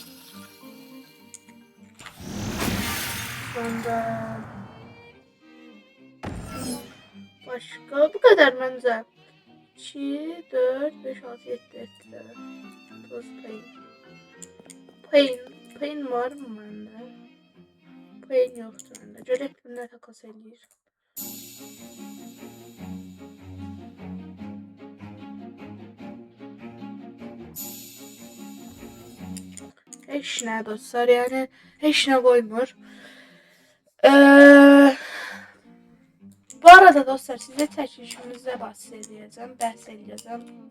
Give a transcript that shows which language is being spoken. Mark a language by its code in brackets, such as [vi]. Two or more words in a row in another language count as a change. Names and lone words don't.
[tr] Sonra başka bu kadar bence. 2, 4, 5, 6, 7, 8. Toz pain var mı bende? Pain yoktu bende. [az] Görək bununla takas eləyir. Heç nə dostlar, yani heç nə qoymur. Bu arada dostlar, size çəkilişimizdə bəhs edəcəm.